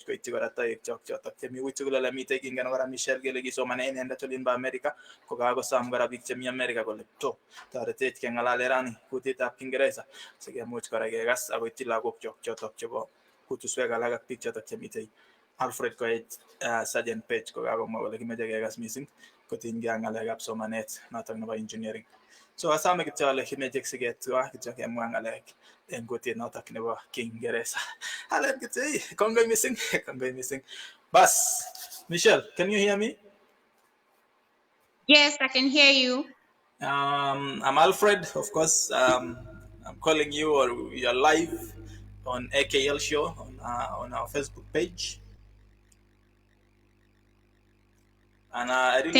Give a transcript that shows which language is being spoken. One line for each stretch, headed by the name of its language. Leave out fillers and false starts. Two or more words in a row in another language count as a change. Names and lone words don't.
Kalenjin: koityi kora toek chok chotok chemi wui tugul ole mitei kingen kora Michelle kele kisomane inendet olin bo America ko kakosom kora biik chemi America kole to toretech keng'alale rani kutitab Kiingereza sikemuch kora kekas akoityi lagok chok chotok chebo kutuswek alak ak biik chotok chemitei Alfred Koech Sergeant Page ko kakomwa kole kimeche kekas missing kotin ga ngalek somanet notok nebo engineering. So asame kityo ale kimeche siget tuwa kityo kemwa ngalek en kutit notok nebo Kiingereza. Alen kityo kongoi missing, kongoi missing.
English: Bas, Michelle, can you hear me? Yes, I can hear you. I'm Alfred, of course. I'm calling you, or you're live on AKL Show on our Facebook page, and I really